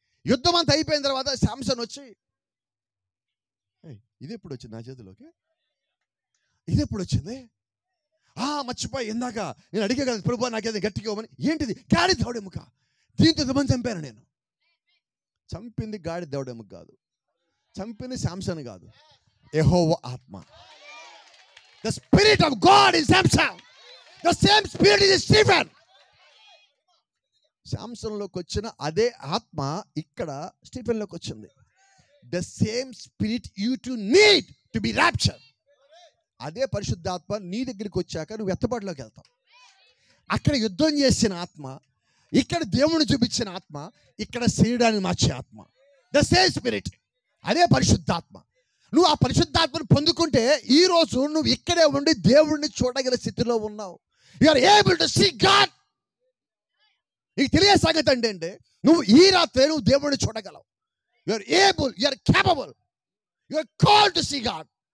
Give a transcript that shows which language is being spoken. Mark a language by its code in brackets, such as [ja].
[te] యుద్ధం అంతా అయిపోయిన తర్వాత శాంసన్ వచ్చి, ఇది ఎప్పుడు వచ్చింది నా చేతిలోకి? ఇది ఎప్పుడు వచ్చింది? మర్చిపోయి ఇందాక నేను అడిగే కదా ప్రభు నాకేదో గట్టిగా ఇవ్వమని. ఏంటిది? గాడి దవడెముక. దీంతో ఎంతమంది చంపాను నేను? చంపింది గాడి దవడెముక కాదు, చంపింది శాంసన్ కాదు, యెహోవా ఆత్మ. [en] The spirit of God in Samson. The same spirit is in Stephen. [te] శాంసన్లోకి వచ్చిన అదే ఆత్మ ఇక్కడ స్టీఫెన్లోకి వచ్చింది. [en] The same spirit you too need to be raptured. [te] అదే పరిశుద్ధాత్మ నీ దగ్గరికి వచ్చాక నువ్వు ఎత్తబాటులోకి వెళ్తావు. అక్కడ యుద్ధం చేసిన ఆత్మ, ఇక్కడ దేవుని చూపించిన ఆత్మ, ఇక్కడ శరీరాన్ని మార్చే ఆత్మ. [en] The same spirit, [te] అదే పరిశుద్ధాత్మ. నువ్వు ఆ పరిశుద్ధాత్మను పొందుకుంటే ఈరోజు నువ్వు ఇక్కడే ఉండి దేవుడిని చూడగల స్థితిలో ఉన్నావు. [en] You are able to see God. [te] నీకు తెలియ సంగతి అంటే నువ్వు ఈ రాత్రి నువ్వు దేవుడిని చూడగలవు. [en] You are able, you are capable, you are called to see God.